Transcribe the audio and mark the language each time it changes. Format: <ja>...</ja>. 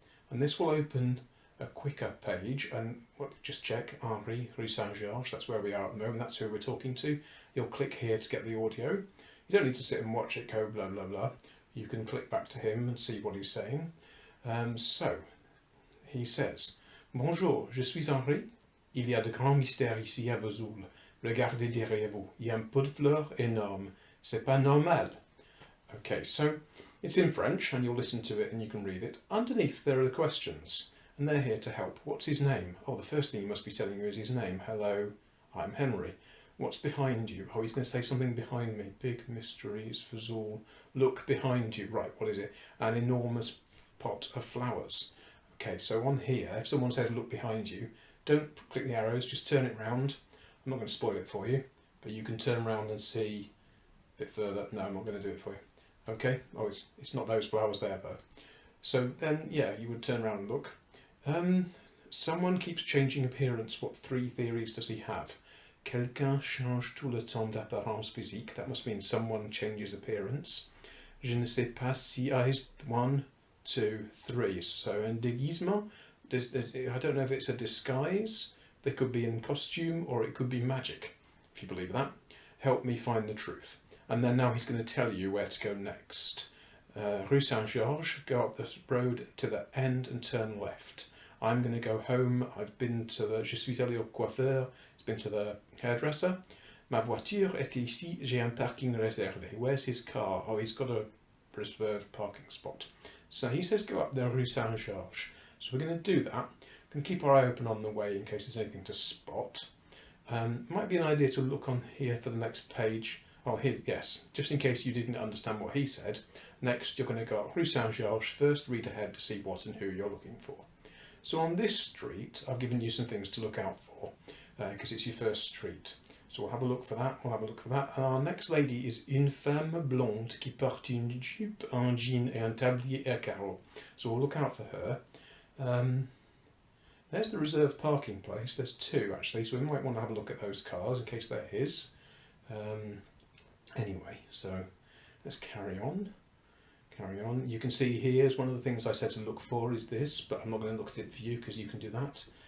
<en>And this will open a quicker page, and just check Henri, Rue Saint-Georges, that's where we are at the moment, that's who we're talking to. You'll click here to get the audio. You don't need to sit and watch it go blah blah blah. You can click back to him and see what he's saying. So, he says,</en> <fr>Bonjour, je suis Henri. Il y a de grands mystères ici à Vesoul. Regardez derrière vous. Il y a un pot de fleurs énorme. C'est pas normal.</fr> <en>Okay, so it's in French and you'll listen to it and you can read it. Underneath there are the questions and they're here to help. What's his name? Oh, the first thing he must be telling you is his name. Hello, I'm Henry. What's behind you? Oh, he's going to say something behind me. Big mysteries, Vesoul. Look behind you. Right, what is it? An enormous pot of flowers. Okay, so on here, if someone says look behind you, don't click the arrows, just turn it round. I'm not going to spoil it for you, but you can turn around and see a bit further. No, I'm not going to do it for you. Okay, oh, it's not those flowers there, but so then, yeah, you would turn around and look. Someone keeps changing appearance. What 3 theories does he have?</en> <fr>Quelqu'un change tout le temps d'apparence physique.</fr> <en>That must mean someone changes appearance.</en> <fr>Je ne sais pas si</fr> <en>is 1, 2, 3. So</en> <fr>un déguisement,</fr> <en>I don't know if it's a disguise. They could be in costume or it could be magic, if you believe that. Help me find the truth. And then now he's going to tell you where to go next. Rue Saint-Georges, go up the road to the end and turn left. I'm going to go home. I've been to the...</en> <fr>Je suis allé au coiffeur.</fr> <en>He's been to the hairdresser.</en> <fr>Ma voiture est ici. J'ai un parking réservé.</fr> <en>Where's his car? Oh, he's got a reserved parking spot. So he says go up the Rue Saint-Georges. So we're going to do that. We're going to keep our eye open on the way in case there's anything to spot. Might be an idea to look on here for the next page. Oh, here, yes, just in case you didn't understand what he said. Next, you're going to go up Rue Saint-Georges, first read ahead to see what and who you're looking for. So on this street, I've given you some things to look out for, because it's your first street. So we'll have a look for that, And our next lady is</en> <fr>une femme blonde qui porte une jupe, un jean et un tablier à carreaux.</fr> <en>So we'll look out for her. There's the reserved parking place. There's 2 actually, so we might want to have a look at those cars in case they're his. Anyway, so let's carry on. You can see here's one of the things I said to look for is this, but I'm not going to look at it for you because you can do that.</en>